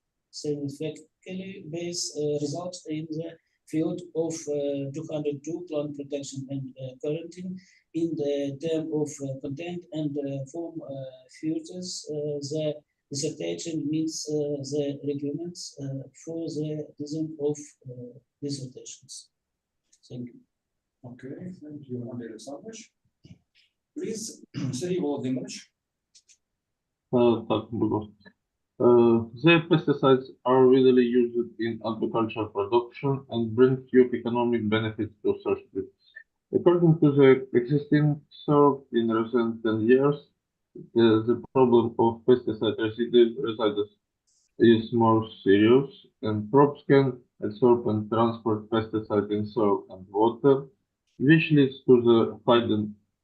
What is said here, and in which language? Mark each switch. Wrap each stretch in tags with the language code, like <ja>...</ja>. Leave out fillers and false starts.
<en>scientifically based results in the field of 202 plant protection and quarantine in the term of content and form futures. The dissertation meets the requirements for the design of dissertations. Thank you. Okay, thank you, Андрій Олександрович. Please, Сергій Володимирович.</en> <uk>Так, будь ласка.</uk> <en>The pesticides are widely used in agricultural production and bring huge economic benefits to society. According to the existing survey in recent 10 years, the problem of pesticide residues is more serious, and crops can absorb and transport pesticide in soil and water, which leads to the heightened</en>